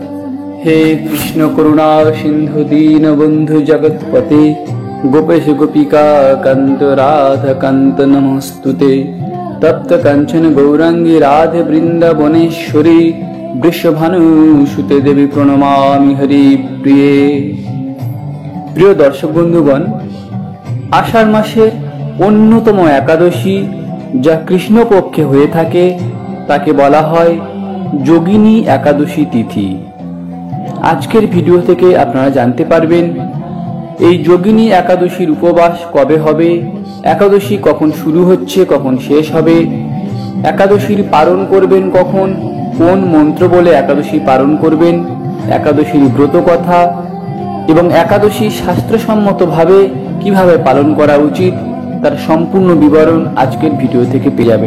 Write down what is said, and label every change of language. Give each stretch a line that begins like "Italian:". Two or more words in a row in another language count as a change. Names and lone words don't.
Sanskrit: हे कृष्ण करुणा सिंधु दीन बंधु जगतपते गोपेश गोपिका कांत राधा कांत नमस्तुते। तप्त कंचन गौरांगी राधे वृंदावनेश्वरी वृषभानुसुते देवी प्रणमामि हरि प्रिये।
Bangla: প্রিয় দর্শক বন্ধুগণ, আষাঢ় মাসের অন্যতম একাদশী যা কৃষ্ণপক্ষে হয়ে থাকে তাকে বলা হয় যোগিনী একাদশী তিথি। আজকের ভিডিও থেকে আপনারা জানতে পারবেন এই যোগিনী একাদশীর উপবাস কবে হবে, একাদশী কখন শুরু হচ্ছে কখন শেষ হবে, একাদশীর পালন করবেন কখন, কোন মন্ত্র বলে একাদশী পালন করবেন, একাদশীর ব্রত কথা এবং একাদশী শাস্ত্রসম্মতভাবে কিভাবে পালন করা উচিত তার সম্পূর্ণ বিবরণ আজকের ভিডিও থেকে পেয়ে যাবেন।